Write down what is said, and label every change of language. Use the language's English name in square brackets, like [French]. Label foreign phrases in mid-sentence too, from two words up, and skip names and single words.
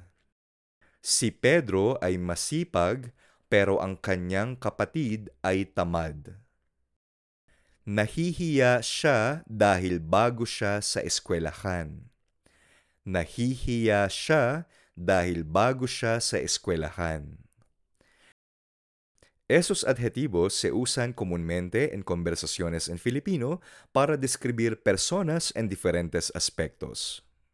[Filipino] Si Pedro ay masipag, pero ang kanyang kapatid ay tamad. Nahihiya siya dahil bago siya sa eskwelahan. Nahihiya siya dahil bago siya sa eskwelahan. [Spanish] Esos adjetivos se usan comúnmente en conversaciones en Filipino para describir personas en diferentes aspectos.